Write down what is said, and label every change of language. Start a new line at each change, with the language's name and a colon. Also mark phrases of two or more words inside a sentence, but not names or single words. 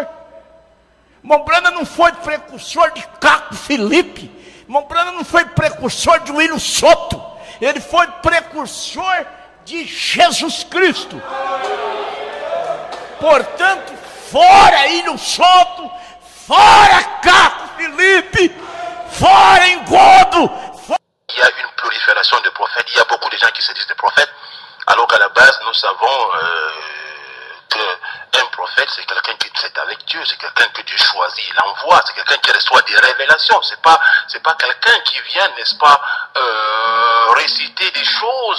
Portuguese: Irmão Branham não foi precursor de Kaku Philip, irmão Branham não foi precursor de William Soto, ele foi precursor de Jesus Cristo. Portanto, fora William Soto, fora Kaku Philip, fora Engodo.
French: Il y a une prolifération de prophètes, il y a beaucoup de gens qui se disent des prophètes, alors qu'à la base nous savons qu'un prophète, c'est quelqu'un qui traite avec Dieu, c'est quelqu'un que Dieu choisit, il envoie, c'est quelqu'un qui reçoit des révélations, c'est pas quelqu'un qui vient, n'est-ce pas, réciter des choses.